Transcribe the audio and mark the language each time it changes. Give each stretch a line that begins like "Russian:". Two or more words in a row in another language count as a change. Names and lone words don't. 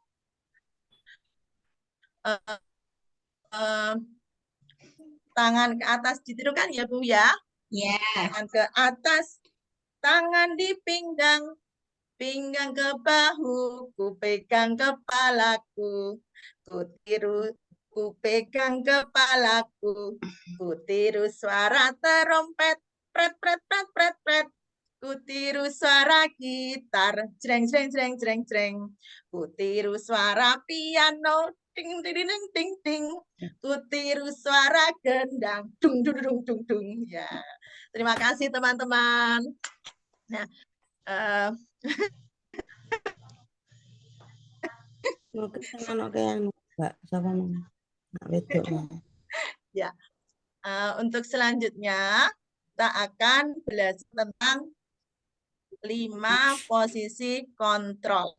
Indonesian: Tangan ke atas ditirukan ya Bu ya. Ya. Tangan ke atas, tangan di pinggang, pinggang ke bahu, ku pegang kepalaku, ku tiru, ku pegang kepalaku, ku tiru suara terompet, pret pret pret pret pret, ku tiru suara gitar, jreng jreng jreng jreng jreng, ku tiru suara piano, ding ding ding ding ding, ku tiru suara gendang, dung dung dung dung dung. Ya, terima kasih teman-teman. Nah, ya, untuk selanjutnya kita akan belajar tentang 5 posisi kontrol.